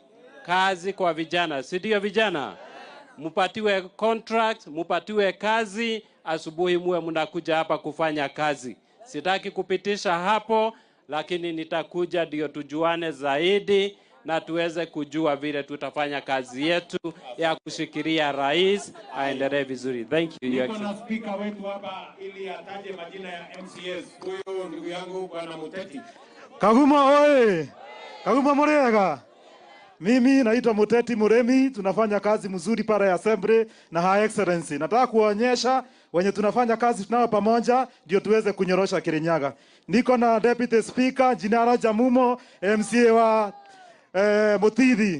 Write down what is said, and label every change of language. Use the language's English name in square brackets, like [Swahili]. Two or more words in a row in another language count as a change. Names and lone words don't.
[Swahili] Kazi kwa vijana, si ndio vijana? Mupatiwe contract, mupatiwe kazi, asubuhi muwe mnakuja hapa kufanya kazi. Sitaki kupitisha hapo, lakini nitakuja ndio tujuane zaidi na tuweze kujua vile tutafanya kazi yetu ya kushikilia rais aendelee vizuri. [English] Thank you. [Swahili] Niko na speaker wetu hapa ili ataje majina ya MCS. Huyu ndugu yangu Bwana Muteti. [Kikuyu] Kagumo oye! Kagumo murega. [Swahili] Mimi naitwa Muteti Muremi, tunafanya kazi mzuri para ya Assembly na [English] High Excellency. [Swahili] Nataka kuonyesha wenye tunafanya kazi tunao pamoja ndio tuweze kunyorosha Kirinyaga. Niko na [English] Deputy Speaker [Swahili] Jinara Jamumo, MCA wa Muthithi.